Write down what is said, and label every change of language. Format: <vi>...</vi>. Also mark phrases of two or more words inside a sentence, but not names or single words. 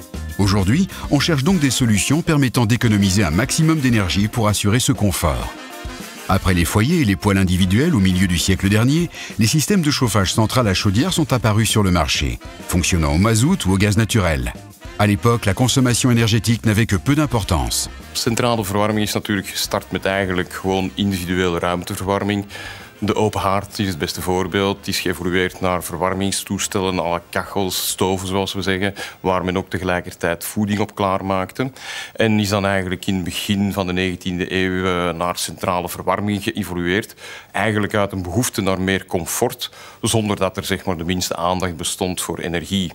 <fr>Aujourd'hui, on cherche donc des solutions permettant d'économiser un maximum d'énergie pour assurer ce confort. Après les foyers et les poêles individuelles au milieu du siècle dernier, les systèmes de chauffage central à chaudière sont apparus sur le marché, fonctionnant au mazout ou au gaz naturel. À l'époque, la consommation énergétique n'avait que peu d'importance.</fr> <nl>Centrale verwarming is natuurlijk gestart met eigenlijk gewoon individuele ruimteverwarming. De open haard is het beste voorbeeld. Het is geëvolueerd naar verwarmingstoestellen,</nl> <fr>à la</fr> <nl>kachels, stoven zoals we zeggen, waar men ook tegelijkertijd voeding op klaarmaakte. En is dan eigenlijk in het begin van de 19e eeuw naar centrale verwarming geëvolueerd. Eigenlijk uit een behoefte naar meer comfort, zonder dat er zeg maar, de minste aandacht bestond voor energie.</nl>